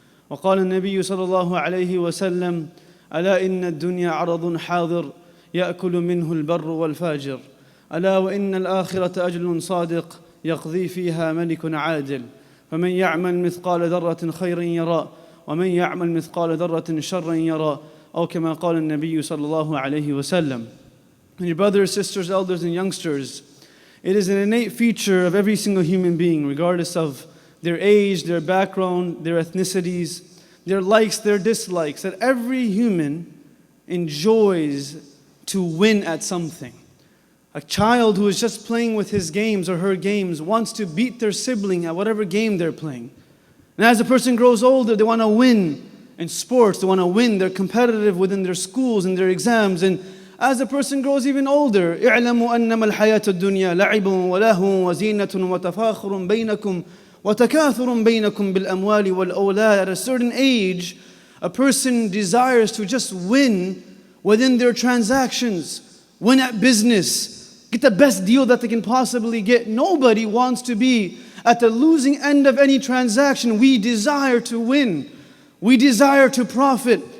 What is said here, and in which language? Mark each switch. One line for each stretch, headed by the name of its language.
Arabic: وقال النبي صلى الله عليه وسلم ألا إن الدنيا عرض حاضر يأكل منه البر والفاجر ألا وإن الآخرة أجل صادق يقضي فيها ملك عادل فمن يعمل مثقال ذرة خيرا يرى ومن يعمل مثقال ذرة شرا يرى أو كما قال النبي صلى الله عليه وسلم.
English: And your brothers, sisters, elders and youngsters, it is an innate feature of every single human being, regardless of their age, their background, their ethnicities, their likes, their dislikes, that every human enjoys to win at something. A child who is just playing with his games or her games wants to beat their sibling at whatever game they're playing. And as a person grows older, they want to win in sports, they want to win, they're competitive within their schools and their exams. And as a person grows even older,
Arabic: اعلموا أنما الحياة الدنيا لعب ولهو وزينة وتفاخر بينكم وتكاثر بينكم بالأموال والأولاد.
English: At a certain age, a person desires to just win within their transactions, win at business, get the best deal that they can possibly get. Nobody wants to be at the losing end of any transaction. We desire to win. We desire to profit.